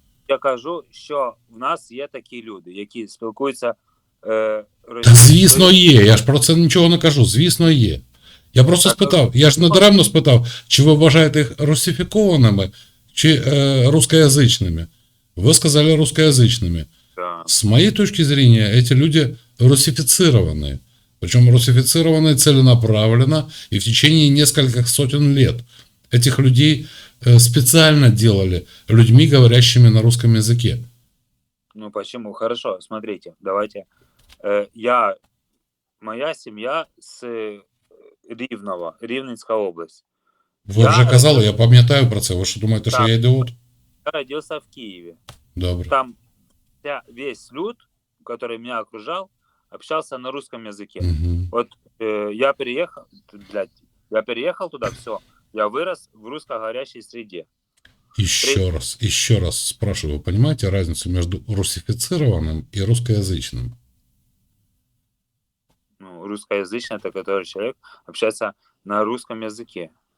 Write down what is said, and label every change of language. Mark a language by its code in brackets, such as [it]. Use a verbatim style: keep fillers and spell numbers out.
[uk] Я, я кажу, що в нас є такі люди, які спілкуються е, російською. Та, звісно, є. Я ж про це нічого не кажу. Звісно, є. Я просто спитав, я ж надаремно спитав, чи ви вважаєте їх русифікованими, чи е, рускоязичними? Ви сказали рускоязичними. [ru] Да. С моей точки зрения, эти люди русифицированы. Причем русифицированы целенаправленно и в течение нескольких сотен лет. Этих людей специально делали людьми, говорящими на русском языке. Ну почему? Хорошо, смотрите, давайте. Я, моя семья с... [uk] Рівного, Рівненська область. Ви я... вже казали, я пам'ятаю про це. Ви що думаєте, так, що я ідіот? Я родився в Києві. Добре. Там вся, весь люд, який мене окружав, общався [ru] на русском языке. Угу. [uk] От е, я переїхав, блядь, я переїхав туди, все. [ru] Я вирос в русскоговорящей среде. Еще При... раз, еще раз спрашиваю, вы понимаете разницу между русифицированным и русскоязычным? Ну, русскоязычный, это который человек общается на русском языке.